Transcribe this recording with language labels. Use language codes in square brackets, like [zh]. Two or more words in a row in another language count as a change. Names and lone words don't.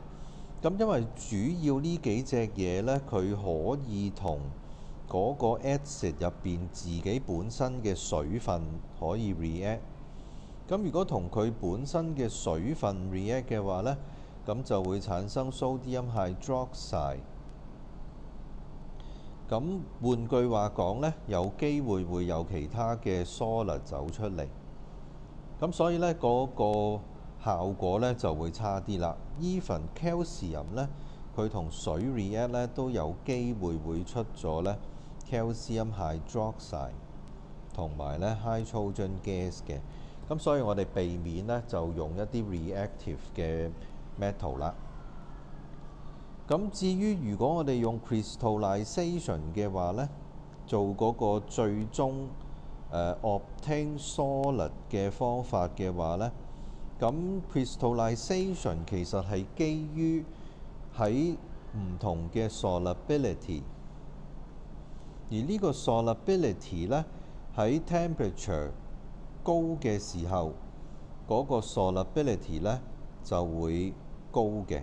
[yue] 咁因為主要呢幾隻嘢呢，佢可以同嗰個 acid 入邊自己本身嘅水分可以 react。咁如果同佢本身嘅水分 react 嘅話呢，咁就會產生 [en] sodium hydroxide。 [yue] 咁換句話講呢，有機會會有其他嘅 solid 走出嚟。咁所以呢，嗰個效果呢就會差啲啦。 [en] Even calcium [yue] 呢，佢同水 react 呢都有機會會出咗呢 [en] calcium hydroxide [yue] 同埋呢 [en] hydrogen gas [yue] 嘅。咁所以我哋避免呢就用一啲 reactive 嘅 metal 啦。咁至於如果我哋用 crystallization 嘅話呢，做嗰個最終 [en] obtain solid [yue] 嘅方法嘅話呢， 咁 crystallization 其實係基於喺唔同嘅 solubility， 而呢個 solubility 呢，喺 temperature 高嘅時候，嗰個 solubility 呢就會高嘅。